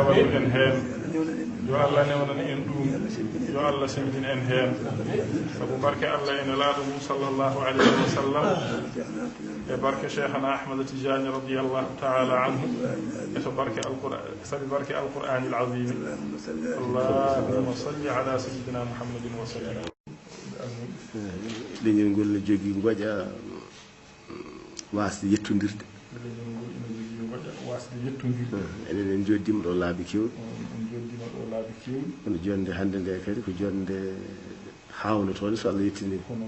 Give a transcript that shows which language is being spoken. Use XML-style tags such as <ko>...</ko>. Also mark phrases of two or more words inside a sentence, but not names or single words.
<ff>wallu en heen yo Allah newnan en ɗum yo Allah sembin en heen sabu barke Allah ene laaɗo mum</ff> <ar>صلى الله عليه وسلم</ar> <ff>e barke cheikhana ahmad tijani</ff> <ar>رضي الله تعالى عنه</ar> <ff>eto barke alquran sabi barke</ff> <ar>القرآن العظيم اللهم صل على سيدنا محمد وسلم</ar> <ff>leñol ngol ne jogii ngoƴa waasde yettodirde enen en joddima ɗo laabi kewɗi kono jonde hannde nde kadi ko jonde hawnotode so Allah yettini</ff>